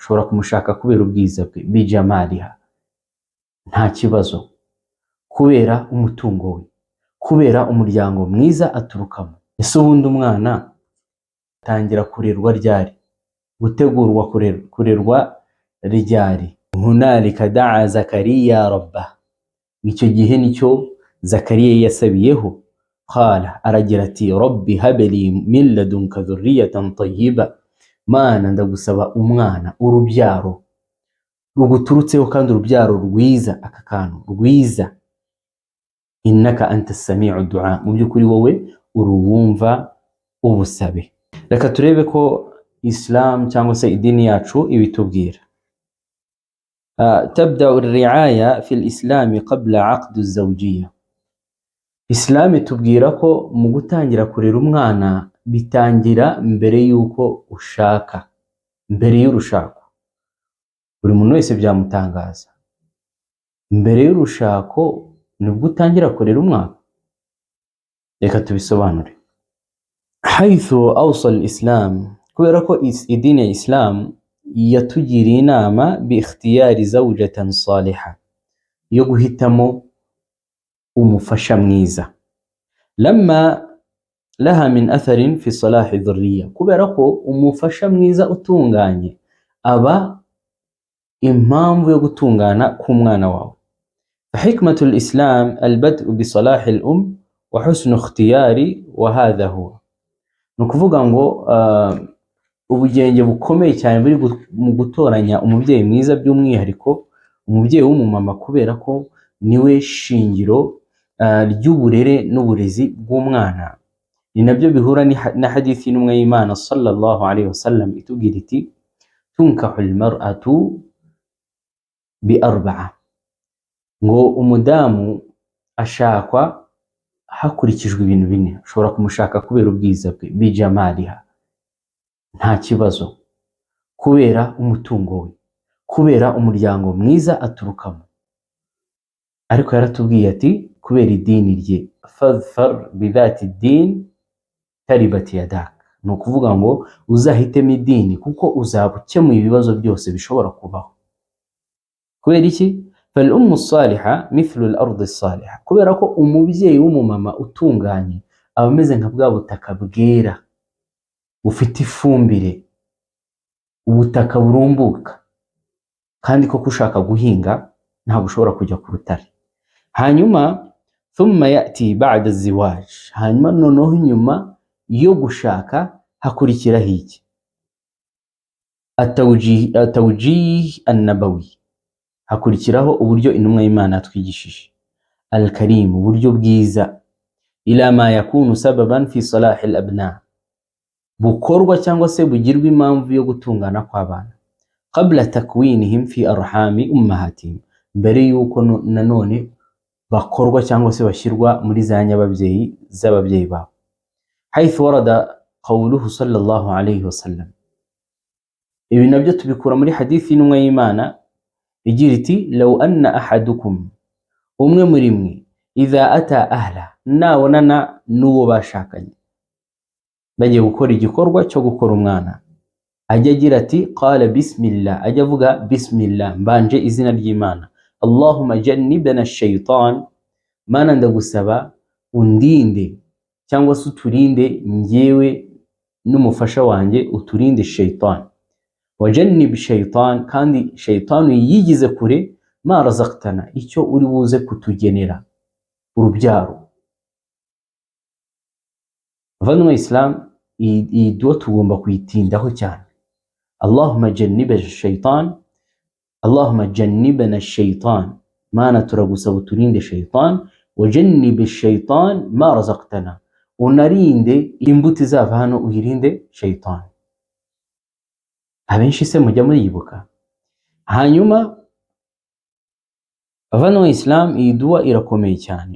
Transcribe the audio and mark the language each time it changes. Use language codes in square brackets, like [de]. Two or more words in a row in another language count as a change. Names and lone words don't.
[rw] ushobora kumushaka kubera ubwiza bwe, bijamaliha, nta kibazo, kubera umutungo we, kubera umuryango mwiza aturukamo. Ese ubundi umwana atangira kurerwa ryari? Gutegurwa kurerwa ryari? [ar] هنالك دعا زكريا ربه, [rw] icyo gihe nicyo Zakariya yasabiyeho. Qala, aragira ati [ar] رب هب لي من لدنك ذرية طيبة, [rw] mana ndagusaba umwana, urubyaro ruguturutseho kandi urubyaro rwiza, aka kantu rwiza. [ar] إنك أنت سميع الدعاء, [rw] mu by'ukuri wowe uruwumva ubusabe. Reka turebe ko Islam cyangwa se idini yacu ibitubwira. [ar] تبدأ الرعاية في الإسلام قبل عقد الزوجية. [rw] Islam itubwira ko mu gutangira kurera umwana bitangira mbere yuko ushaka, mbere y'urushako. Buri muntu wese byamutangaza, mbere y'urushako nibwo utangira kurera umwana. Reka tubisobanure. [ar] حيث أوصى الإسلام, [rw] kubera ko idini ya Islam yatugiriye inama [ar] باختيار زوجة صالحة, [rw] yo guhitamo umufasha mwiza. [ar] لما لها من أثر في صلاح الذرية, [rw] kubera ko umufasha mwiza utunganye aba impamvu yo gutungana k'umwana wawe. [ar] حكمة الإسلام البدء بصلاح الأم وحسن الاختيار وهذا هو. [rw] Nukuvuga ngo ubugenge bukomeye cyane buri mu gutoranya umubyeyi mwiza, by'umwihariko umubyeyi w'umumama, kubera ko niwe shingiro ry'uburere n'uburezi bw'umwana. Ni nabyo bihura na hadithi n'umwe y'Imana [ar] صلى الله عليه وسلم [rw] itubwira iti [ar] تنكح المرأة بأربع, [rw] ngo umudamu ashakwa hakurikijwe ibintu bine. Ushobora kumushaka kubera ubwiza bwe, bijamaliha, nta kibazo, kubera umutungo we, kubera umuryango mwiza aturukamo. Ariko yaratubwiye ati kubera idini rye, [ar] فاظفر بذات الدين تربت يداك, [rw] ni ukuvuga ngo uzahitemo idini kuko uzaba ukemuye ibibazo byose bishobora kubaho. Kubera iki? [ar] فالأم الصالحة مثل الأرض الصالحة, [rw] kubera ko umubyeyi w'umumama utunganye aba ameze nka bwa butaka bwera bufite ifumbire, ubutaka burumbuka, kandi koko ushaka guhinga ntabwo ushobora kujya ku rutare. Hanyuma [ar] ثم يأتي بعد الزواج, [rw] hanyuma noneho nyuma yo gushaka hakurikiraho iki? [ar] التوجيه النبوي, [rw] hakurikiraho uburyo intumwa y'Imana twigishije. Al-karim, uburyo bwiza. [ar] إلا ما يكون سببا في صلاح الأبناء, [rw] bukorwa cyangwa se bugirwa impamvu yo gutungana kw'abana. [ar] قبل تكوينهم في أرحام أمهاتهم, [rw] mbere yuko nanone bakorwa cyangwa se bashyirwa muri za nyababyeyi z'ababyeyi babo. [ar] حيث ورد قوله صلى الله عليه وسلم, [rw] ibi nabyo tubikura muri hadithi y'intumwa y'Imana igira iti [ar] لو أن أحدكم, [rw] umwe muri mwe, [ar] إذا أتى أهله, [rw] nabonana n'uwo bashakanye bagiye gukora igikorwa cyo gukora umwana, ajya agira ati [ar] قال بسم الله, [rw] ajya avuga bismillah, mbanje izina ry'Imana. [ar] اللهم جنبنا الشيطان, [rw] mana ndagusaba undinde cyangwa se uturinde njyewe n'umufasha wanjye, uturinde shaytan. [ar] وجنب الشيطان, [rw] kandi shaytanu yigize kure [ar] ما رزقتنا, [rw] icyo uri buze kutugenera, urubyaro. Vanwa Islam, iyi dua tugomba kuyitindaho cyane. [ar] اللهم جنبنا الشيطان اللهم جنبنا الشيطان, [rw] mana turagusaba uturinde shaytan. [ar] وجنب الشيطان ما رزقتنا, [rw] unarinde imbuto izava hano, uyirinde shaytan. Abenshi se mujya muriyibuka? Hanyuma vanwa Islam, iyi dua irakomeye cyane.